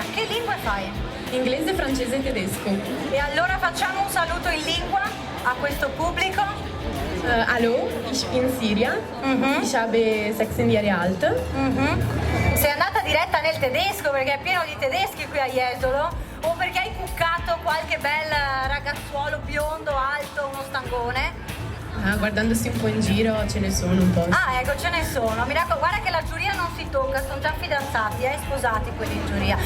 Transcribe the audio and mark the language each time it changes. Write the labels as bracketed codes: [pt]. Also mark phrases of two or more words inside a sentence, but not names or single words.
[it] Che lingue fai? Inglese, francese e tedesco. E allora facciamo un saluto in lingua a questo pubblico. [de] Hallo, ich bin Siria. Ich habe 16 Jahre alt. [it] Sei andata diretta nel tedesco perché è pieno di tedeschi qui a Jesolo o perché hai cuccato qualche bel ragazzuolo biondo, alto, uno stangone? Guardandosi un po' in giro ce ne sono un po'. Ah, ecco, ce ne sono. Mi raccomando, guarda che la giuria non si tocca, sono già fidanzati, sposati quelli in giuria.